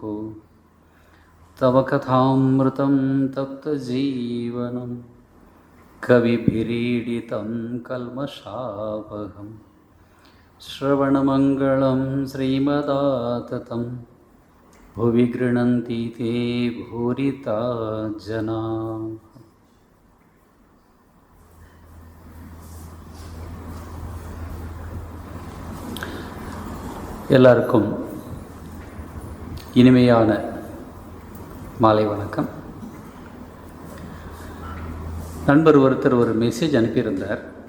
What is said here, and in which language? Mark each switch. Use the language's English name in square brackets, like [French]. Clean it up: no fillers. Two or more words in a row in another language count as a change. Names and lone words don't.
[Sanskrit] तव कथामृतं तप्तजीवनं कविभिरीडितं कल्मषापहम् श्रवणमङ्गलं श्रीमदाततं भुवि गृह्णन्ति ते भूरिता जना। [Tamil] எல்லாருக்கும் இனிமையான மாலை வணக்கம். நண்பர் ஒருத்தர் ஒரு மெசேஜ் அனுப்பியிருந்தார்.